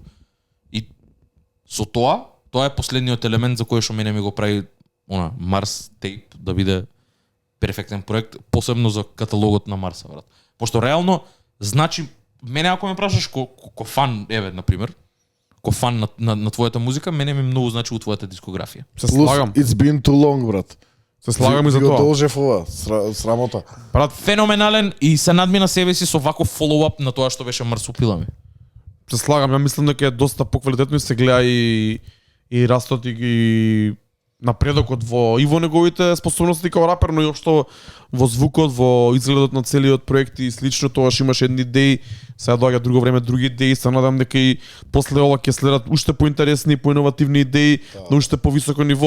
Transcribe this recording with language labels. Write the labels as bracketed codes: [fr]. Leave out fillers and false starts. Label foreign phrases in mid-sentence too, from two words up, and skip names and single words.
[mk] И со тоа е последниот елемент за кој што мене ми го прави Марс Тейп да биде перфектен проект, посебно за каталогот на Марса, брат. Пошто реално значи мене ако ме прашаш ко фан, на пример, ко фан на твојата музика, мене ми многу значи у твојата дискографија. Се слагам. [en] It's been too long, [mk] брат. Се слагам и за тоа. Го должев ова, срамота. Брат, феноменален и се надмина себе си со ваков фоллоуап на тоа што беше Марсупилами. Се слагам, ја мислам дека е доста поквалитетно и се гледа и растот и напредокот во неговите способности како рапер, но и општо во звукот, во изгледот на целиот проект и слично, тоаш имаш едни идеи, сега доаѓа друго време други идеи, се надам дека и после ова ќе следат уште поинтересни и поиновативни идеи на уште повисоко ниво.